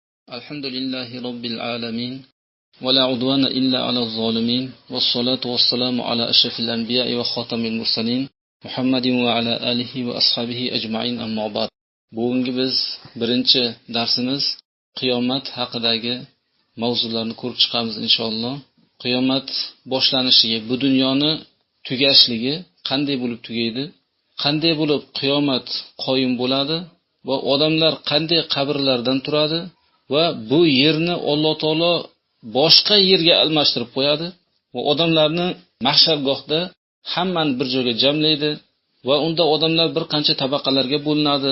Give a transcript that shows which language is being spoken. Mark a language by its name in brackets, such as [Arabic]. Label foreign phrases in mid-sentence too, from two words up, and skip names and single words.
[Arabic] الحمد لله رب العالمين ولا عدوان إلا على الظالمين والصلاة والسلام على أشرف الأنبياء وخاتم المرسلين محمد وعلى آله وأصحابه أجمعين أما بعد. [Uzbek] Bugungi biz birinchi darsimiz qiyomat haqidagi mavzularni ko'rib chiqamiz inshaalloh. Qiyomat boshlanishiga, bu dunyoni tugashligi qanday bo'lib tugaydi? Qanday bo'lib qiyomat qoyim bo'ladi va odamlar qanday qabrlardan turadi va bu yerni Alloh taolo boshqa yerga almashtirib qo'yadi va odamlarni mahshargohda hammani bir joyga jamlaydi va unda odamlar bir qancha tabaqalarga bo'linadi.